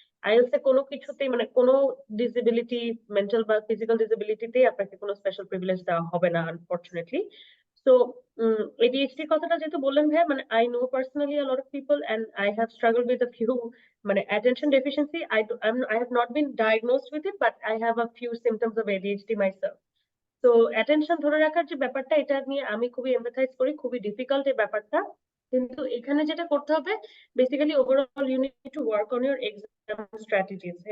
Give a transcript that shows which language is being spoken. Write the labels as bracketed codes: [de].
[bn] IELTS এ কোনো কিছুতেই মানে কোনো ডিসেবিলিটি, মেন্টাল বা ফিজিক্যাল ডিসেবিলিটিতেই আপনাকে কোনো স্পেশাল প্রিভিলেজ দেওয়া হবে না, আনফরচুনেটলি। [en] So ADHD কথাটা যেহেতু বললেন ভাই, মানে I know personally a lot of people and I have struggled with a few মানে attention deficiency. I have not been diagnosed with it, but I have a few symptoms of ADHD myself. [bn] তো attention ধরে রাখার যে ব্যাপারটা, এটা নিয়ে আমি খুবই এমফাসাইজ করি, খুবই ডিফিকাল্ট এই ব্যাপারটা। কিন্তু এখানে যেটা করতে হবে basically overall [en] You need to work on your exam strategies.